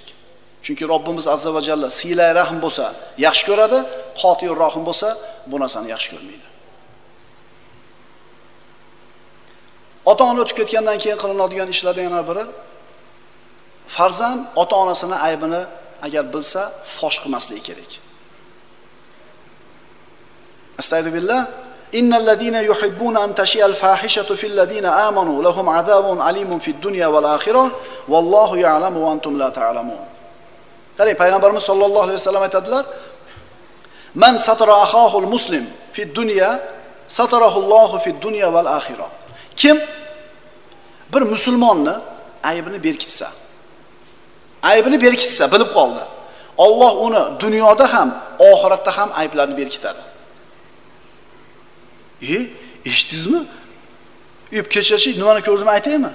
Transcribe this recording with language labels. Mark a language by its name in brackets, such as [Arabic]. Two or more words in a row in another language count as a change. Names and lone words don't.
[Uzbek] Chunki Robbimiz [Arabic] عز وجل [Uzbek] silay rahm bo'lsa, yaxshi ko'radi, qotir rahim bo'lsa, bu narsani yaxshi ko'rmaydi. Ota-ona o'tib ketgandan keyin qilinadigan ishlardan yana biri farzand ota-onasini aybini agar bilsa, fosh qilmasligi kerak. Astagfirullah. [Arabic] إن الذين يحبون أن تشيع الفاحشة في الذين آمنوا لهم عذاب أليم في الدنيا والآخرة والله يعلم وأنتم لا تعلمون. [Uzbek] Qarang, payg'ambarimiz [Arabic] صلى الله عليه وسلم [Uzbek] aytadilar: [Arabic] "من ستر أخاه المسلم في الدنيا ستره الله في الدنيا والآخرة." [Uzbek] Kim bir musulmonni aybini berkitsa, bilib qoldi. Alloh uni dunyoda ham, oxiratda ham ayblarni berkitadi. Eshitdingizmi? Kechachi nimani ko'rdim aytaymi?